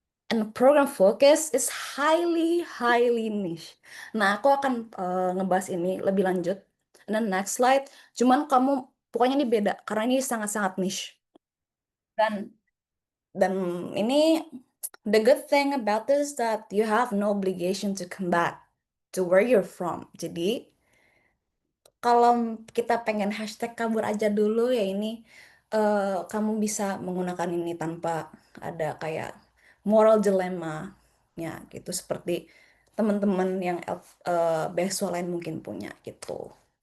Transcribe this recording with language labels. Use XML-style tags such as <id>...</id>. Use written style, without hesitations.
<en>And the program focus is highly niche.</en> <id>Nah, aku akan ngebahas ini lebih lanjut.</id> <en>And then next slide.</en> <id>Cuman pokoknya ini beda karena ini sangat-sangat niche. Dan ini</id> <en>the good thing about this that you have no obligation to come back to where you're from.</en> <id>Jadi kalau kita pengen hashtag kabur aja dulu ya ini kamu bisa menggunakan ini tanpa ada kayak</id> <en>moral dilemma</en> <id>ya gitu seperti teman-teman yang beasiswa lain mungkin punya gitu.</id>